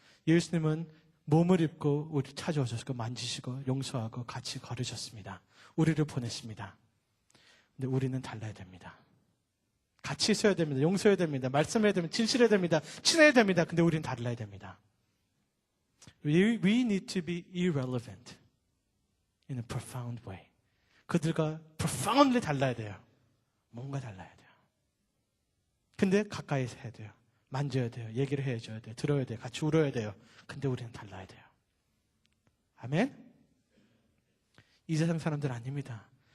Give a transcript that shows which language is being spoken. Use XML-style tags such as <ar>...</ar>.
<ko>예수님은 몸을 입고 우리 찾아오셨고 만지시고 용서하고 같이 걸으셨습니다. 우리를 보냈습니다. 근데 우리는 달라야 됩니다. 같이 있어야 됩니다. 용서해야 됩니다. 말씀해야 됩니다. 진실해야 됩니다. 친해야 됩니다. 근데 우리는 달라야 됩니다.</ko> <en>We need to be irrelevant in a profound way.</en> <ko>그들과 profoundly 달라야 돼요. 뭔가 달라야 돼요. 근데 가까이서 해야 돼요. 만져야 돼요. 얘기를 해줘야 돼요. 들어야 돼요. 같이 울어야 돼요. 근데 우리는 달라야 돼요. 아멘? 이 세상 사람들 아닙니다.</ko>